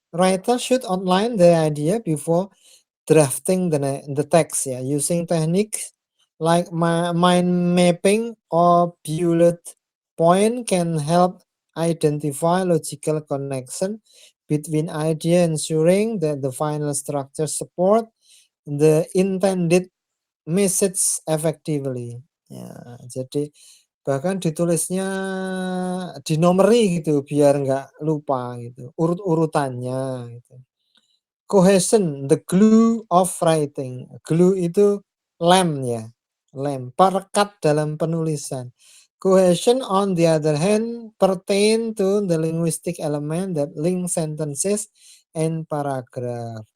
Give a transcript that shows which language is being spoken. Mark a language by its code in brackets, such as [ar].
[en] Writer should outline the idea before drafting the text ya, using techniques like mind mapping or bullet point can help identify logical connection between idea, ensuring that the final structure support the intended message effectively. [id] Ya, jadi bahkan ditulisnya dinomori gitu biar nggak lupa gitu, urut-urutannya gitu. [en] Cohesion, the glue of writing. [id] Glue itu lem ya, lem, perekat dalam penulisan. [en] Cohesion on the other hand pertain to the linguistic element that link sentences and paragraph.